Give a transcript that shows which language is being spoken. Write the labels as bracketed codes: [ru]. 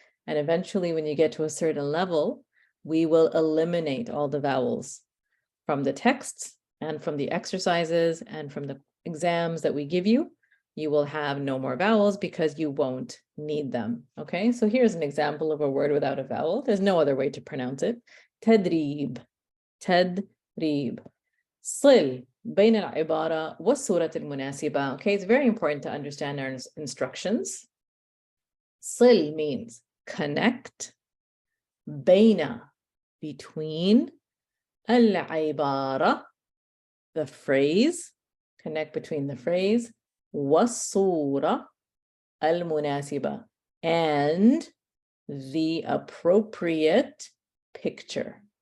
[en] And eventually, when you get to a certain level, we will eliminate all the vowels from the texts and from the exercises and from the exams that we give you. You will have no more vowels because you won't need them. Okay, so here's an example of a word without a vowel. There's no other way to pronounce it. Tadrib. Tadrib. [ar] Sil بين العبارة والصورة المناسبة. [en] Okay, it's very important to understand our instructions. Sil means connect. بين, between. العبارة, the phrase. Connect between the phrase. [ar] والصورة المناسبة, [en] and the appropriate picture.